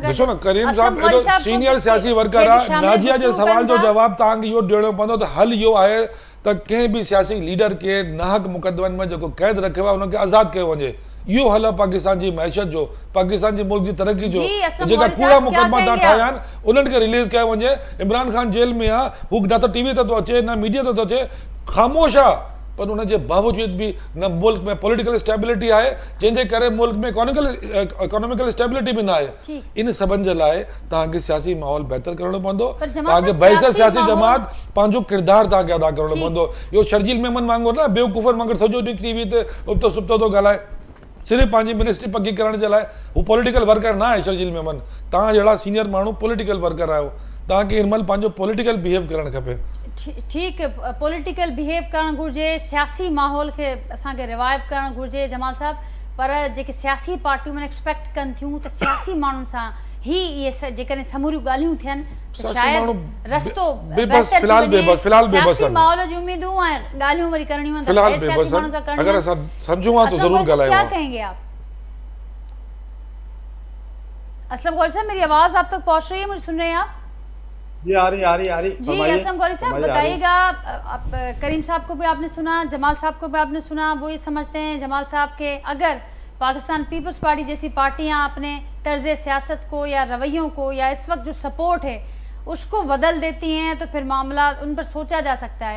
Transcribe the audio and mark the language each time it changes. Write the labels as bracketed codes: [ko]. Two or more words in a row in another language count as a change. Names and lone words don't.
[sd] ॾिसो न करीम साहब एॾो सीनियर सियासी वर्कर आहे, नाजिया जे सवाल जो जवाब तव्हांखे इहो ॾियणो पवंदो त हल इहो आहे त कंहिं बि सियासी लीडर खे नाहक मुक़दमनि में जेको कैद रखियो आहे उनखे आज़ादु कयो वञे, इहो हल आहे पाकिस्तान जी मैशत जो, पाकिस्तान जे मुल्क जी तरक़ी जो। जेका कूड़ा मुक़दमा तव्हां ठाहिया आहिनि उन्हनि खे रिलीज़ कयो वञे। इमरान ख़ान जेल में आहे, हू न त टीवी ते थो अचे न मीडिया ते थो अचे, ख़ामोश आहे, पर उनजे बावजूद भी न मुल्क में [en] political stability [sd] आहे, जंहिंजे करे मुल्क में [en] economical stability [sd] भी न आहे। इन सभिनि जे लाइ तव्हांखे सियासी माहौल बहितर करणो पवंदो, तव्हांखे बहितर सियासी जमात पंहिंजो किरदार तव्हांखे अदा करणो पवंदो। इहो शर्जील मेमन वांगुरु न बेवकूफ़नि वांगुरु सॼो ॾींहुं टीवी ते उबतो सुबतो थो ॻाल्हाए, सिर्फ़ु पंहिंजी मिनिस्ट्री पकी करण जे लाइ। हू [en] political worker [sd] न आहे शर्जील मेमन, तव्हां जहिड़ा सीनियर माण्हू [en] political worker [sd] आहियो, तव्हांखे हिन महिल पंहिंजो [en] political behave [sd] करणु खपे। ठीक [en] political behave [sd] करण घुर्जे, सियासी माहौल के असांखे रिवाइव करण घुर्जे जमाल साहब, पर जेके सियासी पार्टियूं मन एक्सपेक्ट कनि थियूं त सियासी माण्हुनि सां ही इहे जेकॾहिं समूरियूं ॻाल्हियूं थियनि त शायदि रस्तो सियासी माहौल जी उम्मीदूं ऐं ॻाल्हियूं वरी करणियूं आहिनि त सियासी माण्हुनि सां करणियूं। अगर असां सम्झूं हां तो ज़रूर ॻाल्हायूं। [ur] کیا کہیں گے آپ? اسلم غوری صاحب، میری آواز آپ تک پہنچ رہی ہے، مجھے سن رہے ہیں آپ? جی آ رہی جی. اسلم غوری صاحب بتائیے گا، کریم صاحب کو بھی آپ نے سنا، جمال صاحب کو بھی آپ نے سنا، وہ یہ سمجھتے ہیں جمال صاحب کہ اگر پاکستان پیپلز پارٹی جیسی پارٹیاں اپنے طرز سیاست کو یا رویوں کو یا اس وقت جو سپورٹ ہے اس کو بدل دیتی ہیں تو پھر معاملہ ان پر سوچا جا سکتا ہے.